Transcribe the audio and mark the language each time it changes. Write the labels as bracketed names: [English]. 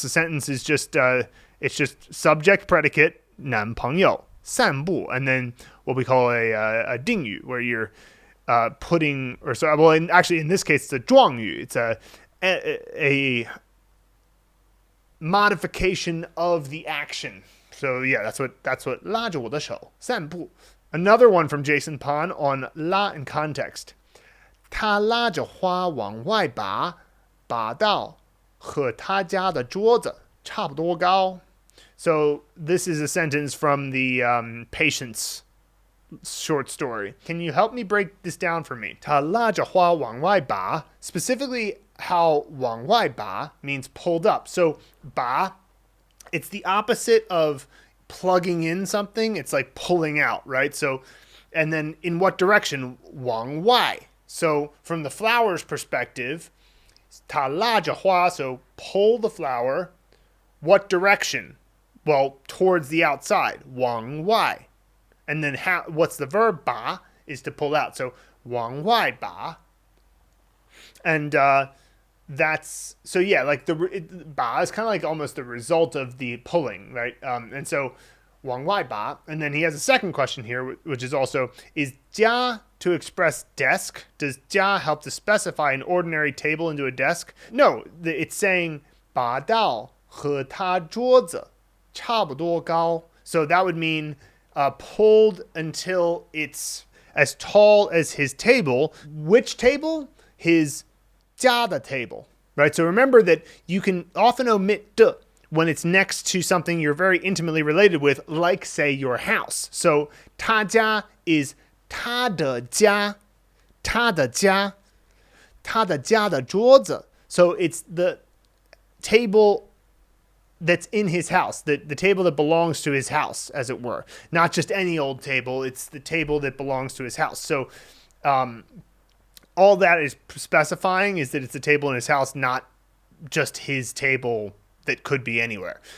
[English] The sentence is just, it's just subject predicate, [Chinese] 男朋友散步, [English] and then what we call a 定语, where you're putting, actually in this case it's a 状语. It's a modification of the action. So yeah, that's what [Chinese] 拉着我的手散步. [English] Another one from Jason Pan on 拉 in context. [Chinese] 他拉着花往外拔，拔到和他家的桌子差不多高. [English] So this is a sentence from the Patience short story. Can you help me break this down for me? [Chinese] 他拉着花往外拔, [English] specifically how 往外拔 means pulled up. So 拔, it's the opposite of plugging in something. It's like pulling out, right? So, and then in what direction? 往外.So from the flower's perspective, [Chinese] 他拉着花, [English] so pull the flower. What direction? Well, towards the outside. [Chinese] 往外. [English] And then what's the verb? 拔 is to pull out. So [Chinese] 往外拔. [English] And that's, so yeah, like ba is kind of like almost the result of the pulling, right? And so [Chinese] 往外拔. [English] And then he has a second question here, which is also, is 加 to express desk? Does 加 help to specify an ordinary table into a desk? No, it's saying [Chinese] 拔到和他桌子差不多高. [English] So that would mean pulled until it's as tall as his table. Which table? His 家的 table, right? So remember that you can often omit 的 when it's next to something you're very intimately related with, like, say, your house. So [Chinese] 他家 [English] is [Chinese] 他的家的桌子. [English] So it's the table that's in his house, the table that belongs to his house, as it were. Not just any old table, it's the table that belongs to his house. So all that is specifying is that it's a table in his house, not just his table that could be anywhere.